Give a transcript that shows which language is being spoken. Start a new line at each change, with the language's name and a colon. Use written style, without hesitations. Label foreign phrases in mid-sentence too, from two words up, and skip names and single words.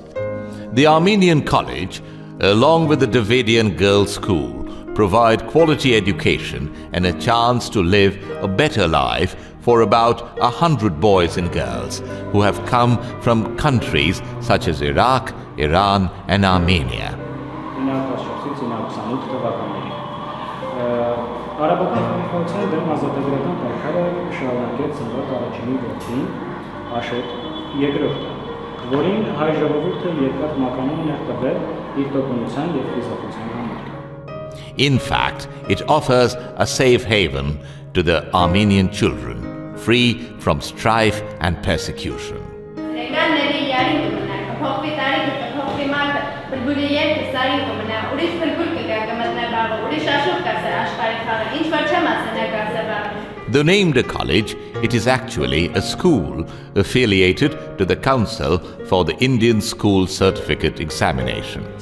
English: The Armenian College, along with the Davidian Girls' School, provide quality education and a chance to live a better life for about 100 boys and girls who have come from countries such as Iraq, Iran and Armenia.
Armenian: Կառավարության դեմ ազատագրական պայքարը շարունակեց ծնված առաջինի որդին Աշոտ երկրորդը, որին հայ ժողովուրդը երկար մականուն էր տվել իր տոկունության եւ խիզախության համար։
English: In fact, it offers a safe haven to the Armenian children, free from strife and persecution. Though named a college, it is actually a school affiliated to the Council for the Indian School Certificate Examination.